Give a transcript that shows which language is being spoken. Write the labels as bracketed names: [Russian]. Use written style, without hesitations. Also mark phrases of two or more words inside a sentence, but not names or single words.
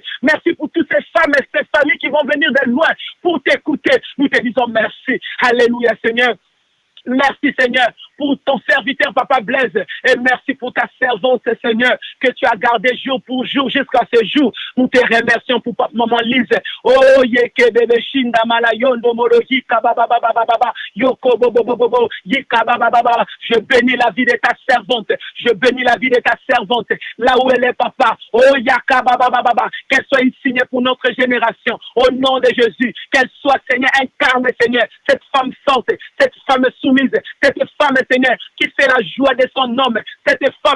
[French] Merci pour toutes ces femmes et ces familles qui vont venir de loin pour t'écouter. Nous te disons merci. Alléluia Seigneur. Merci Seigneur pour ton serviteur Papa Blaise et merci pour ta servante Seigneur que tu as gardé jour pour jour jusqu'à ce jour. Nous te remercions pour Maman Lise. Oh yeke bebe shinda malayondo morohi kabababababa yoko bobo yika bababa. Je bénis la vie de ta servante. Je bénis la vie de ta servante là où elle est Papa. Oh yaka babababa. Qu'elle soit insignée pour notre génération au nom de Jésus. Qu'elle soit Seigneur incarne Seigneur cette femme forte, cette femme soumise, cette femme Seigneur, qui fait la joie de son homme, cette femme